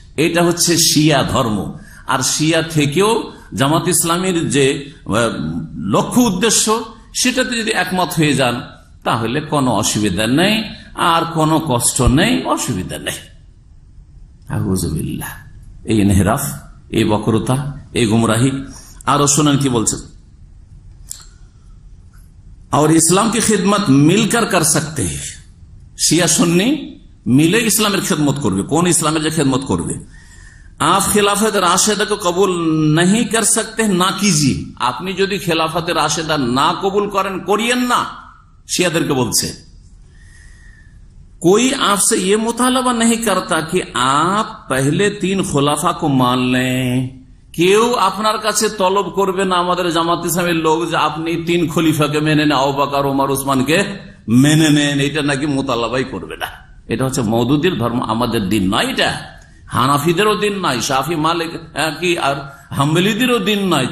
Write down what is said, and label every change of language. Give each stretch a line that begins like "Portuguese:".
Bangla: এটা হচ্ছে শিয়া ধর্ম। আর শিয়া থেকেও জামাত ইসলামীর যে লক্ষ্য উদ্দেশ্য, সেটাতে যদি একমত হয়ে যান তাহলে কোনো অসুবিধা নেই, আর কোনো কষ্ট নেই, অসুবিধা নেই। আউযুবিল্লাহ, এই ইনহিরাফ, এই বক্রতা, এই গুমরাহি। আরো শোনেন কি বলছেন,
Hindi: और इस्लाम की खिदमत मिलकर कर सकते हैं।
Bangla: শিয়া সুন্নি মিলে ইসলামের খেদমত করবে। কোন ইসলামের যে খেদমত করবে?
Hindi: आप खिलाफत राशिदा को कबूल नहीं कर सकते, ना कीजिए।
Bangla: আপনি যদি খেলাফত রাশেদা না কবুল করেন, করিয়েন না। শিয়াদেরকে বলছে,
Hindi: कोई आपसे ये मुतालबा नहीं करता कि आप पहले 3 खुलाफा को मान लें।
Bangla: কেউ আপনার কাছে তলব করবে না, আমাদের জামাত ইসলামের লোক, যে আপনি 3 খলিফাকে মেনে নেন, আবু বকর, ওমর, ওসমানকে মেনে নেন। এটা নাকি মোতালাবাই করবে না। এটা হচ্ছে মওদুদির ধর্ম, আমাদের দিন নয়। এটা হানাফিদেরও দিন নয়, শাফি, মালিক কি আর হাম্বলিদেরও দিন নয়।